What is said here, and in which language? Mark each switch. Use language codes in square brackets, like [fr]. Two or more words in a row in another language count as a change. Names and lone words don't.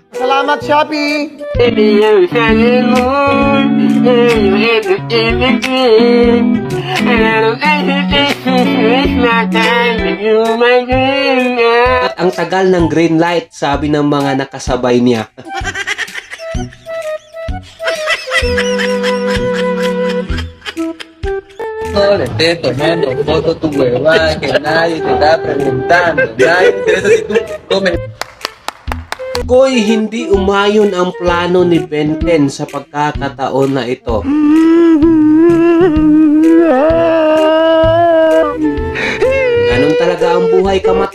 [tl] Salamat, Shopee! At ang tagal ng green light, sabi ng mga nakasabay niya. [es] Le estoy tomando foto tu hueva, que nadie te está preguntando, nadie interesa si tú comes. [tl] Koy, hindi umayon ang plano ni Benten sa pagkakataon na ito. Ganun talaga ang buhay, Kamata.